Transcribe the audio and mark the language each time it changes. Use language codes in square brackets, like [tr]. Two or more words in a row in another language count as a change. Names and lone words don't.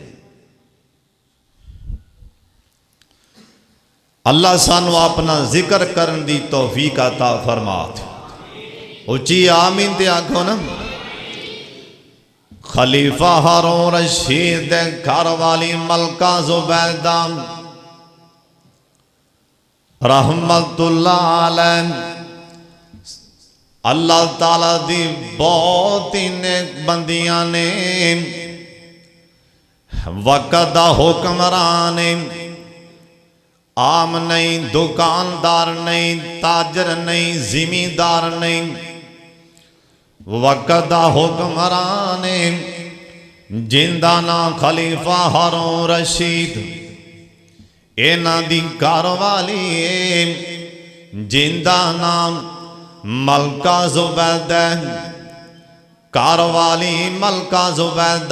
[pa] ਅੱਲਾ ਸਾਨੂੰ ਆਪਣਾ ਜ਼ਿਕਰ ਕਰਨ ਦੀ ਤੌਫੀਕ عطا ਫਰਮਾ। ਉੱਚੀ ਆਮੀਨ ਤੇ ਆਖੋ ਨਾ। ਖਲੀਫਾ ਹਾਰੂਨ ਰਸ਼ੀਦ ਦੇ ਘਰ ਵਾਲੀ ਮਲਕਾ ਜ਼ੁਬੈਦਾ [ar] رحمة الله عليه, [pa] ਅੱਲਾਹ ਤਾਲਾ ਦੀ ਬਹੁਤ ਹੀ ਨੇਕ ਬੰਦੀਆਂ ਨੇ, ਵਕ਼ਤ ਦਾ ਹੁਕਮਰਾਨ ਨੇ, ਆਮ ਨਹੀਂ, ਦੁਕਾਨਦਾਰ ਨਹੀਂ, ਤਾਜਰ ਨਹੀਂ, ਜ਼ਿਮੀਦਾਰ ਨਹੀਂ, ਵਕ਼ਤ ਦਾ ਹੁਕਮਰਾਨ ਨੇ, ਜਿੰਦਾ ਨਾ ਖ਼ਲੀਫ਼ਾ ਹਾਰੂਨ ਰਸ਼ੀਦ ਇਨ੍ਹਾਂ ਦੀ ਘਰ ਵਾਲੀ ਜਿੰਦਾ ਨਾਮ ਮਲਕਾ ਜ਼ੁਬੈਦਾ, ਘਰ ਵਾਲੀ ਮਲਕਾ ਜ਼ੁਬੈਦਾ।